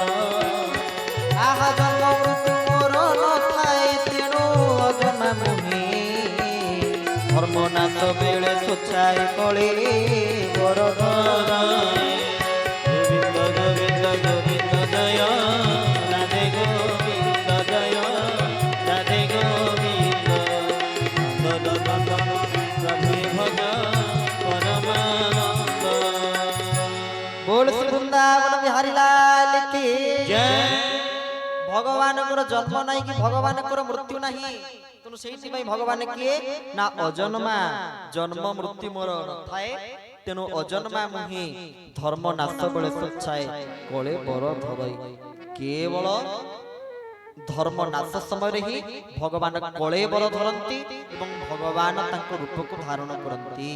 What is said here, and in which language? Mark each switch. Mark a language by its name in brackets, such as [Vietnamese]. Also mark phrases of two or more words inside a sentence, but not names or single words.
[Odia] ଆହା ଜନ୍ମ ମୃତ୍ୟୁ ମୋର ନଥାଏ ତେଣୁ ଅଜନ୍ମା ମୁହିଁ ଧର୍ମ ନାଶ ବେଳେ ତୁଛାଏ କଳେ ପର ଗୋବିନ୍ଦ ଗୋବିନ୍ଦ ଗୋବିନ୍ଦ ଜୟ ରାଧେ ଗୋବିନ୍ଦ ଜୟ ରାଧେ ଗୋବିନ୍ଦ ନନ୍ଦନ ପ୍ରଭୁ ଭଜ ପରମାନନ୍ଦ। [Hindi] बोल श्री वृंदावन बिहारी लाल की जय। [Odia] भगवानଙ୍କର ଜନ୍ମ ନାହିଁ କି ଭଗବାନଙ୍କର ମୃତ୍ୟୁ ନାହିଁ। ତେଣୁ ସେଇଥିପାଇଁ ଭଗବାନ କିଏ ନା ଅଜନ୍ମା, ଜନ୍ମ ମୃତ୍ୟୁ ମୋର ନଥାଏ ତେଣୁ ଅଜନ୍ମା ମୁହିଁ ଧର୍ମ ନାଶ ବେଳେ ତୁଚ୍ଛାଏ କଳେ ବର ଧରଇ। କେବଳ ଧର୍ମ ନାଶ ସମୟରେ ହିଁ ଭଗବାନ କଳେ ବର ଧରନ୍ତି ଏବଂ ଭଗବାନ ତାଙ୍କ ରୂପକୁ ଧାରଣ କରନ୍ତି।